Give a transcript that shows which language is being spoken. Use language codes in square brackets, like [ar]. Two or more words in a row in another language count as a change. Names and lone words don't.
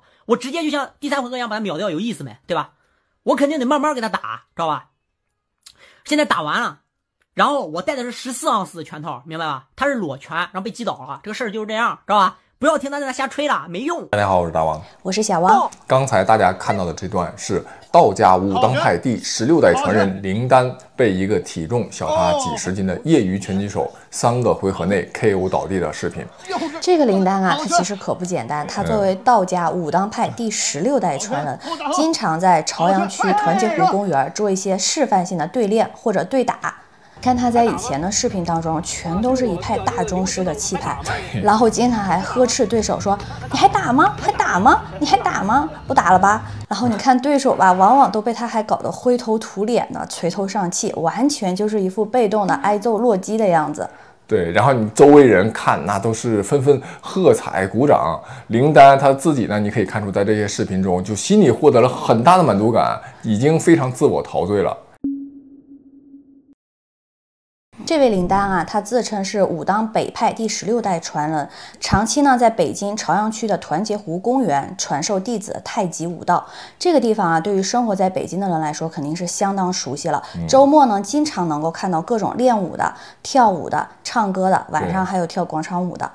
[zh] 我直接就像第3回合一样把他秒掉，有意思没？对吧？我肯定得慢慢给他打，知道吧？现在打完了，然后我带的是14盎司的拳套，明白吧？他是裸拳，然后被击倒了，这個事兒就是這樣，知道吧？不要聽他在那瞎吹了，沒用。大家好，我是大王，我是小王。剛才大家看到的這段是道家武當派第16代傳人林丹被一個體重小他幾十斤的業餘拳擊手3個回合內 KO 倒地的視頻。這個林丹啊，他其實可不簡單。他作為道家武當派第16代傳人，經常在朝陽區團結湖公園做一些示範性的對練或者對打。看他在以前的視頻當中，全都是一派大宗師的氣派，然後經常還呵斥對手說：“你還打嗎？還打嗎？你還打嗎？不打了吧？” 然後你看對手吧，往往都被他還搞得灰頭土臉的，垂頭喪氣，完全就是一副被動的挨揍弱雞的樣子。對，然後你周圍人看，那都是紛紛喝彩鼓掌。林丹他自己呢，你可以看出在這些視頻中，就心裡獲得了很大的滿足感，已經非常自我陶醉了。這位林丹啊，他自稱是武當北派第16代傳人，長期呢在北京朝陽區的團結湖公園傳授弟子太極武道。這個地方啊，對於生活在北京的人來說，肯定是相當熟悉了。周末呢，經常能夠看到各種練武的、跳舞的、唱歌的，晚上還有跳廣場舞的。